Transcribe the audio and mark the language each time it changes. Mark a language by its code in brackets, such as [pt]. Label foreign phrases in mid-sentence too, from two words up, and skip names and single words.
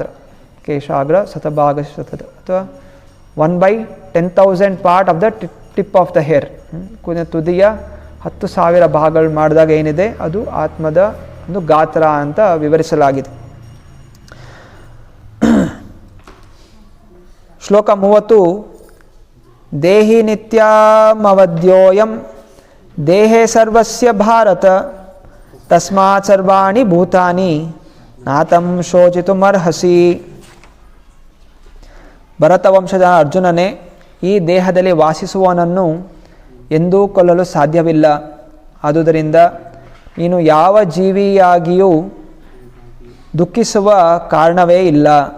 [sa] ಕೇಶಾಗ್ರ ಶತಭಾಗ ಶತದ, [en] ಅಥವಾ 1/10,000 part of the tip of the hair. [kn] ಕೂದಲಿನ ತುದಿಯ 10,000 ಭಾಗಗಳು ಮಾಡಿದಾಗ ಏನಿದೆ ಅದು ಆತ್ಮದ ಒಂದು ಗಾತ್ರ ಅಂತ ವಿವರಿಸಲಾಗಿದೆ. ಶ್ಲೋಕ 30. [sa] ದೇಹಿ ನಿತ್ಯಮವದ್ಯೋಯಂ ದೇಹೇ ಸರ್ವಸ್ಯ ಭಾರತ ತಸ್ಮಾತ್ ಸರ್ವಾಣಿ ಭೂತಾನಿ ನಾತಂ ಶೋಚಿತುಮರ್ಹಸಿ. [kn] ಭರತ ವಂಶದ ಅರ್ಜುನನೇ, ಈ ದೇಹದಲ್ಲಿ ವಾಸಿಸುವವನನ್ನು ಎಂದೂ ಕೊಲ್ಲಲು ಸಾಧ್ಯವಿಲ್ಲ. ಆದುದರಿಂದ ನೀನು ಯಾವ ಜೀವಿಯಾಗಿಯೂ ದುಃಖಿಸುವ ಕಾರಣವೇ ಇಲ್ಲ.